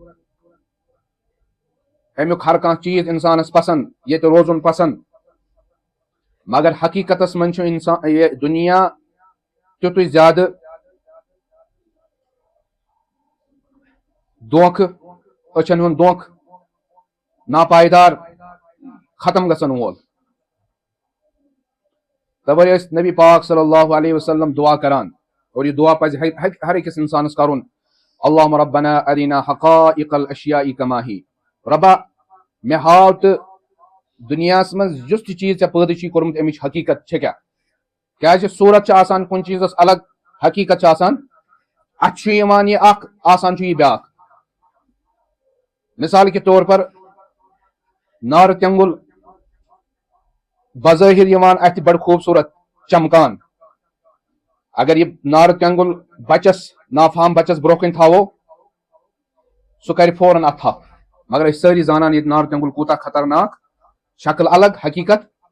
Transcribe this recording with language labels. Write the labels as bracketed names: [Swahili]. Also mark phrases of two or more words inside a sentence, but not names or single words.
[Kashmiri] امیُک ہر کانٛہہ چیٖز انسانس پسنٛد ییٚتہِ روزُن پسنٛد مگر حقیقتس منٛز چھُ انسان یہِ دنیا تیُتُے زیادٕ دھوکہٕ أچھن ہُنٛد دھوکہٕ ناپایدار ختم گژھن وول توے ٲسۍ نبی پاک [Arabic] صلی اللہ علیہ وسلم [Kashmiri] دعا کران اور یہ دعا پزِ ہر أکِس انسانس کرُن [Arabic] اللہم ربنا ارنا حقائق الاشیاء کما ہی [Kashmiri] ربا مےٚ ہاو تہٕ دُنیاہس منٛز یُس تہِ چیٖز ژےٚ پٲدٕ چھُے کوٚرمُت امِچ حقیقت چھےٚ کیٛاہ کیازِ صوٗرت چھِ آسان کُنہِ چیٖزس الگ حقیقت چھِ آسان اتھ چھُ یِوان یہِ اکھ آسان چھُ یہِ بیاکھ [Urdu] مثال کے طور پر [Kashmiri] نارٕ تیٚنگُل بظٲہر یِوان اتھِ بڑٕ خوٗبصوٗرت چمکان اگر یہِ نارٕ تیٚنگُل بچس نافہام بچس برونٛہہ کَنہِ تھاوو سُہ کرِ فوراً اتھ تھپھ مگر أسۍ سٲری زانان ییٚتہِ نارٕ تیٚنگُل کوٗتاہ خطرناک شکل الگ حقیقت